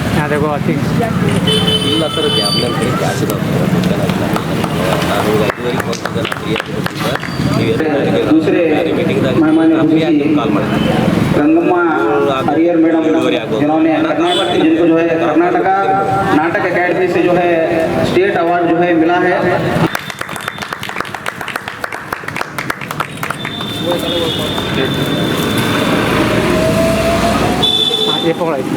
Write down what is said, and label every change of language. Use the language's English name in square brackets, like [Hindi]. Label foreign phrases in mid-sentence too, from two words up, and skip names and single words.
[Hindi] देखो आती [Kannada] ಇಲ್ಲ ಸರ್ ಕ್ಯಾಬ್ನಲ್ಲಿ ಕಡೆ ಕ್ಯಾಶ್ [Hindi] दूसरे मेहमान [Kannada] ಕಾಲ್ ಮಾಡಿದೆ [Hindi] गंगम्मा हरियर मैडम जिन्होंने जिनको जो है कर्नाटका नाटक अकेडमी से जो है [English] state award [Hindi] जो है मिला है। ये पकड़ा